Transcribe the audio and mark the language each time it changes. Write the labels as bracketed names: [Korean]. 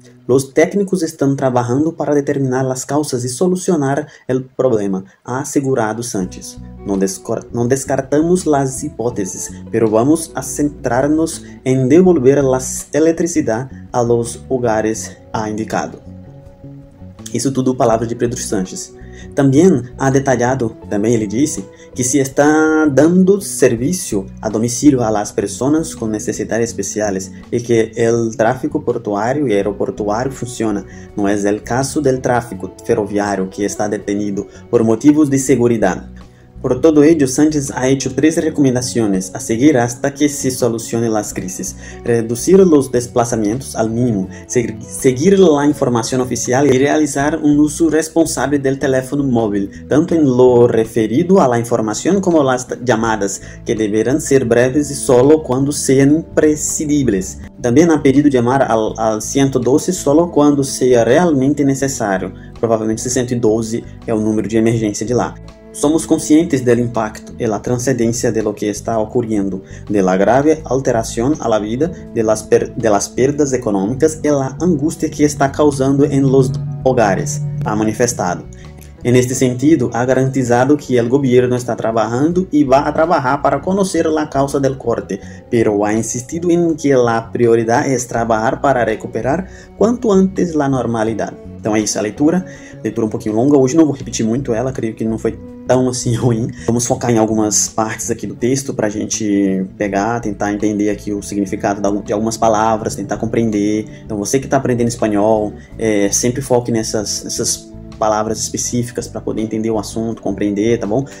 [Spanish] Los técnicos están trabajando para determinar las causas y solucionar el problema, ha asegurado Sánchez. No descartamos las hipótesis, pero vamos a centrarnos en devolver la electricidad a los hogares, ha indicado. [Portuguese] Isso tudo palavras de Pedro Sánchez. Também [Spanish] ha detallado, [Portuguese] ele disse, [Spanish] que se está dando serviço a domicílio a las personas con necesidades especiales y que el tráfico portuario y aeroportuario funciona. No es el caso del tráfico ferroviario que está detenido por motivos de seguridad. Por todo ello, Sánchez ha hecho 3 recomendaciones a seguir hasta que se solucionen las crisis: reducir los desplazamientos al mínimo, seguir la información oficial y realizar un uso responsable del teléfono móvil, tanto en lo referido a la información como las llamadas, que deberán ser breves y solo cuando sean imprescindibles. También ha pedido llamar al 112 solo cuando sea realmente necesario. [Portuguese] Provavelmente 112 é o número de emergência de lá. [Spanish] Somos conscientes del impacto y la trascendencia de lo que está ocurriendo, de la grave alteración a la vida, de las perdas económicas y la angustia que está causando en los hogares, ha manifestado. En este sentido, ha garantizado que el gobierno está trabajando y va a trabajar para conocer la causa del corte, pero ha insistido en que la prioridad es trabajar para recuperar cuanto antes la normalidad. [Portuguese] Então é isso, a leitura um pouquinho longa. Hoje não vou repetir muito ela, creio que não foi tão assim ruim. Vamos focar em algumas partes aqui do texto para a gente pegar, tentar entender aqui o significado de algumas palavras, tentar compreender. Então você que está aprendendo espanhol, sempre foque nessas palavras específicas para poder entender o assunto, compreender, tá bom?